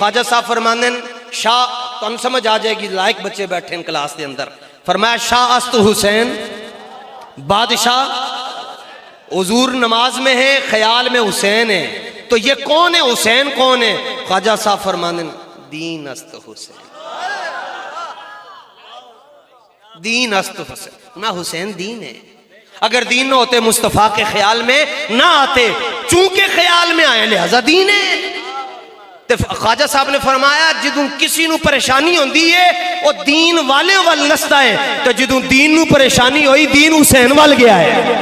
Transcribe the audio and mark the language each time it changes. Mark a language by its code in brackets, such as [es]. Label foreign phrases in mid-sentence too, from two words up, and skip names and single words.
[ur] خواجہ صاحب فرماندے شاہ، تو ہم سمجھ آ جائے گی، لائق بچے بیٹھے ہیں کلاس کے اندر. فرمایا [fa] شاہ است حسین بادشاہ، [ur] حضور نماز میں ہے، خیال میں حسین ہے. تو یہ کون ہے؟ حسین کون ہے؟ خواجہ صاحب فرماندے [fa] دین است حسین. دین است حسین. [ur] نہ حسین دین ہے. اگر دین نہ ہوتے مصطفیٰ کے خیال میں نہ آتے، چونکہ خیال میں آئے لہذا دین ہے. [pa] تو خواجہ صاحب نے فرمایا جدوں کسی نو پریشانی ہوندی ہے وہ دین والے وال نستا ہے. تو جدوں دین نو پریشانی ہوئی دین حسین وال گیا ہے.